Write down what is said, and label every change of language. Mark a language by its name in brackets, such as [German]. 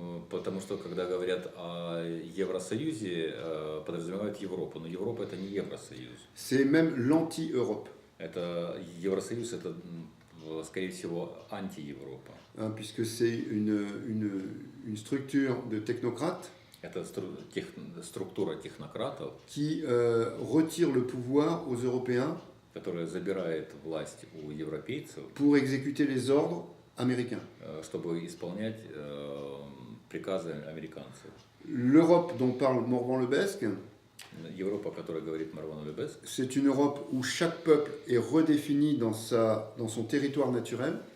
[Russian] Потому что, когда говорят о Евросоюзе, подразумевают Европу, но Европа это не Евросоюз. [French] C'est même l'anti-Europe. [Russian] Это Евросоюз, это, скорее всего, анти-Европа. [French] Hein, puisque c'est une structure de technocrates [Russian] Это структура технократов, [French] qui retire le pouvoir aux Européens [Russian] которая забирает власть у европейцев, [French] pour exécuter les ordres américains. [Russian] чтобы исполнять приказы американцев. [French] L'Europe dont parle Morvan Lebesque, [Russian] Европа, о которой говорит Марван Любеск, [French] c'est une Europe où chaque peuple est redéfini dans son territoire naturel.